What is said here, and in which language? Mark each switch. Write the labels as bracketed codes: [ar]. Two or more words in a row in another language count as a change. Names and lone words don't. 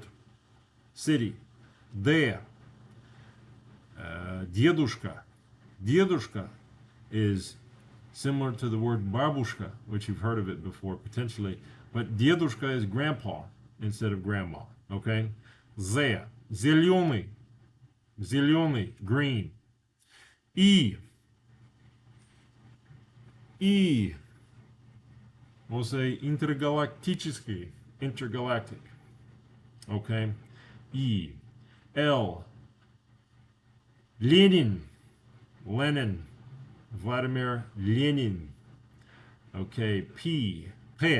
[en] City. D. Дедушка. Дедушка is similar to the word babushka, which you've heard of it before, potentially. But dedushka is grandpa instead of grandma, okay? Z. [ru] Zеленый. Zеленый, [en] green. E. E. We'll say intergalactический, intergalactic. Okay? E. L. Lenin. Lenin. Vladimir Lenin. Okay, P. P.